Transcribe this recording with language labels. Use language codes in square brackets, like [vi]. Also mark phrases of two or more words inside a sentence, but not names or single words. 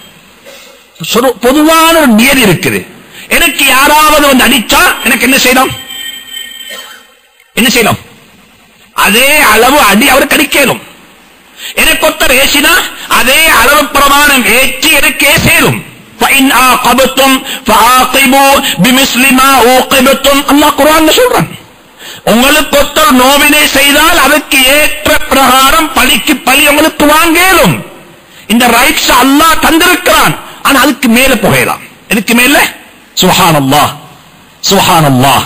[ta] பொதுவான ஒரு நியதி இருக்குது. எனக்கு யாராவது வந்து அடிச்சா எனக்கு என்ன செய்யணும்? என்ன செய்யணும்? அதே அளவு அடி அவருக்கு அடிக்கலும். எனக்கு ஒருத்தர் ஏசினா அதே அளவு பிரமாணம் ஏற்றி எனக்கு ஏசேரும். [ar] فإن عاقبتم فعاقبوا بمثل ما عوقبتم. [ta] அல்லாஹ் குர்ஆன்ல சொல்றான், உங்களுக்கு ஒருத்தர் நோவினை செய்தால் அதற்கு ஏற்ற பிரகாரம் பழிக்கு பழி உங்களுக்கு வாங்கலும். இந்த ரைட்ஸ் அல்லாஹ் தந்திருக்கிறான். ஆனா அதுக்கு மேல போகலாம். இதுக்கு மேல [ar] سبحان الله، سبحان الله.